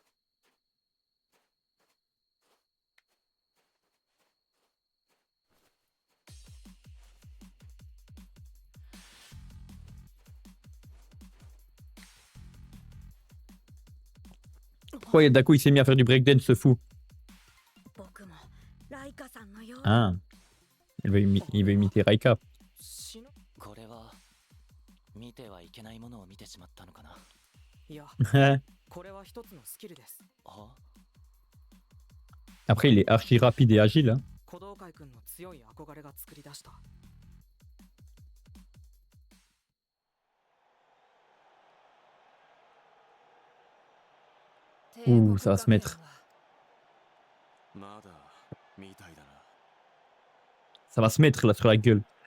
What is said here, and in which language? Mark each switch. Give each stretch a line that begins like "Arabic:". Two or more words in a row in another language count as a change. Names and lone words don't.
French: Pourquoi d'un coup il s'est mis à faire du breakdance, ce fou? Ah, il veut imiter Raika.
Japanese: これは見てはいけないものを見てしまったのかな。いや、これは一つのスキルです。
French: Après, il est archi rapide et agile. Hein.
Japanese: 鼓動会君の強い憧れが作り出した。
French: Ouh, ça va se mettre. Ça va se mettre là sur la gueule.